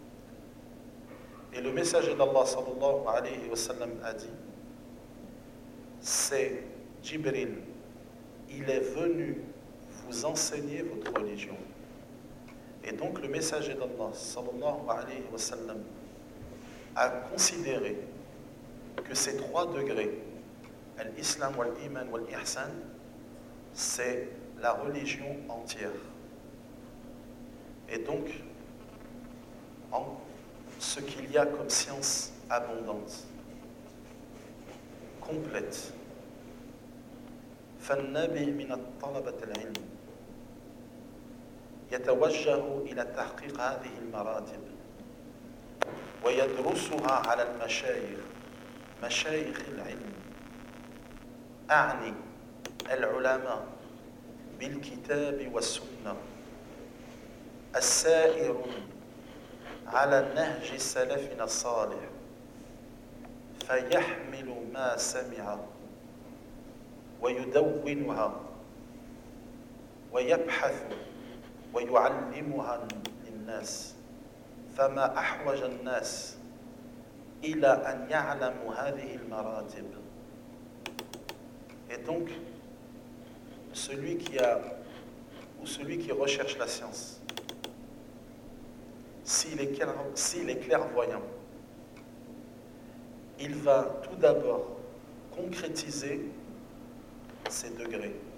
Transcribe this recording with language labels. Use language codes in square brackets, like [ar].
[fr] » Et le messager d'Allah sallallahu alayhi wa sallam a dit, « C'est Jibril, il est venu vous enseigner votre religion. » Et donc le messager d'Allah sallallahu alayhi wa sallam a considéré que ces trois degrés, l'islam, l'iman, l'ihsan, c'est la religion entière. Et donc, en ce qu'il y a comme science abondante, complète. [ar] فَالنَّبِي مِنَ الطَّلَبَةِ الْعِلْمِ يَتَوَجَّهُ إِلَى تَحْقِيقَ هَذِهِ الْمَرَاتِبِ ويدرسها على المشايخ مشايخ العلم أعني العلماء بالكتاب والسنة السائر على نهج سلفنا الصالح فيحمل ما سمع ويدونها ويبحث ويعلمها للناس فما أحوج الناس إلى أن يعلموا هذه المراتب. [fr] Et donc, celui qui a ou celui qui recherche la science, s'il est clairvoyant, il va tout d'abord concrétiser ses degrés.